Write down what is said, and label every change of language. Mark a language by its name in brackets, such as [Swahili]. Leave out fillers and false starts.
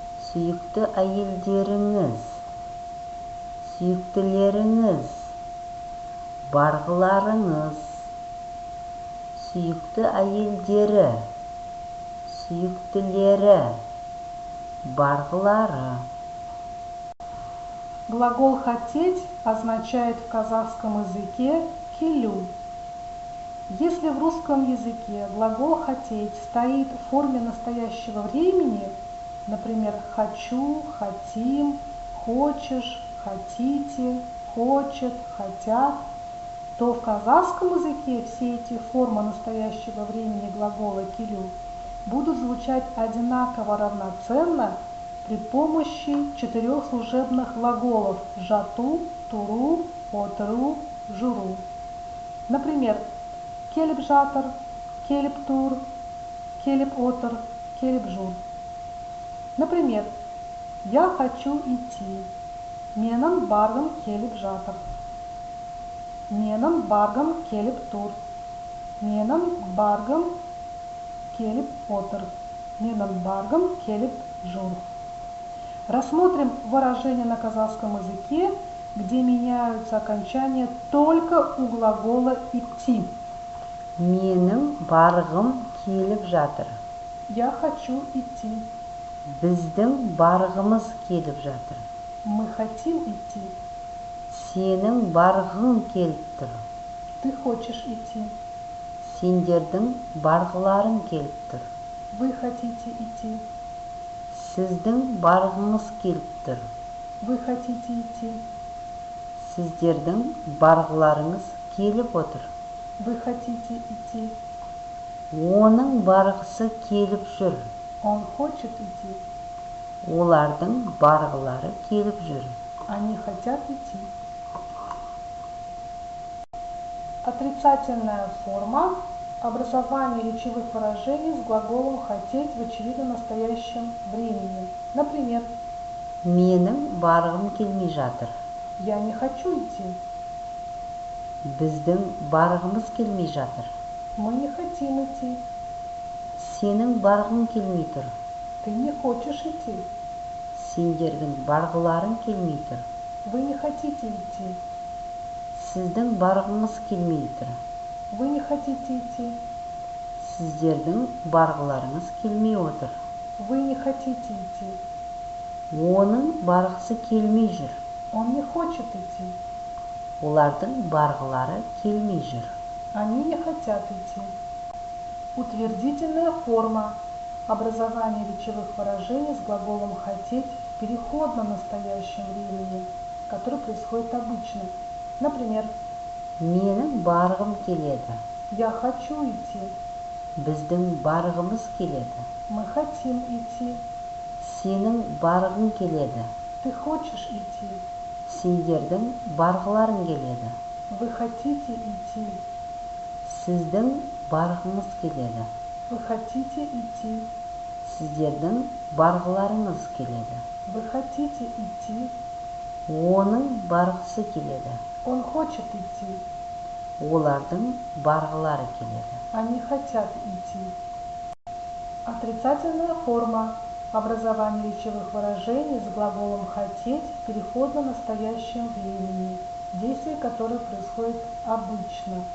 [Kazakh] Сүйікті әйелдеріңіз, сүйіктілеріңіз, барғыларыңыз. Сүйікті әйелдері, сүйіктілері, барғылары. [Russian] Глагол «хотеть» означает в казахском языке «келю». Если в русском языке глагол «хотеть» стоит в форме настоящего времени, например, «хочу», «хотим», «хочешь», «хотите», «хочет», «хотят», то в казахском языке все эти формы настоящего времени глагола «келю» будут звучать одинаково равноценно при помощи 4 служебных глаголов «жату», «туру», «отыру», «журу». Например, [Kazakh] «келіп жатыр», «келіп тур», «келіп отыр», «келіп жур». [Russian] Например, «я хочу идти», [Kazakh] «менің барғым келіп жатыр», «менің барғым келіп тур», «менің барғым келіп отыр», «менің барғым келіп жур». [Russian] Рассмотрим выражения на казахском языке, где меняются окончания только у глагола «идти». [Kazakh] Менің барғым келіп жатыр. [Russian] Я хочу идти. [Kazakh] Біздің барғымыз келіп жатыр. [Russian] Мы хотим идти. [Kazakh] Сенің барғың келіп тұр. [Russian] Ты хочешь идти. [Kazakh] Сендердің барғыларың келіп тұр. [Russian] Вы хотите идти. [Kazakh] Сіздің барғыңыз келіп тұр. [Russian] Вы хотите идти. [Kazakh] Сіздердің барғыларыңыз келіп отыр. [Russian] Вы хотите идти. [Kazakh] Оның барғысы келіп жүр. [Russian] Он хочет идти. [Kazakh] Олардың барғылары келіп жүр. [Russian] Они хотят идти. Отрицательная форма образования речевых выражений с глаголом «хотеть» в очевидно настоящем времени. Например, [Kazakh] Менің барғым келмей жатыр. [Russian] я не хочу идти. [Kazakh] Біздің барғымыз келмей жатыр. [Russian] Мы не хотим идти. [Kazakh] Сенің барғың келмей тұр. [Russian] Ты не хочешь идти. [Kazakh] Сендердің барғыларың келмей тұр. [Russian] Вы не хотите идти. [Kazakh] Сіздің барғыңыз келмей тұр. [Russian] Вы не хотите идти. [Kazakh] Сіздердің барғыларыңыз келмей отыр. [Russian] Вы не хотите идти. [Kazakh] Оның барғысы келмей жүр. [Russian] Он не хочет идти. [Kazakh] Олардың барғылары келмей жүр. [Russian] Они не хотят идти. Утвердительная форма образования речевых выражений с глаголом «хотеть» в переходном настоящем времени, который происходит обычно. Например, [Kazakh] Менің барғым келеді. [Russian] я хочу идти. [Kazakh] Біздің барғымыз келеді. [Russian] Мы хотим идти. [Kazakh] Сенің барғың келеді. [Russian] Ты хочешь идти. [Kazakh] Сендердің барғыларың келеді. [Russian] Вы хотите идти. [Kazakh] Сіздің барғыңыз келеді. [Russian] Вы хотите идти. [Kazakh] Сіздердің барғыларыңыз келеді. [Russian] Вы хотите идти. [Kazakh] Оның барғысы келеді. [Russian] Он хочет идти. [Kazakh] Олардың барғылары келеді. [Russian] Они хотят идти. Отрицательная форма образования речевых выражений с глаголом «хотеть» в переходном настоящем времени, действие которое происходит обычно.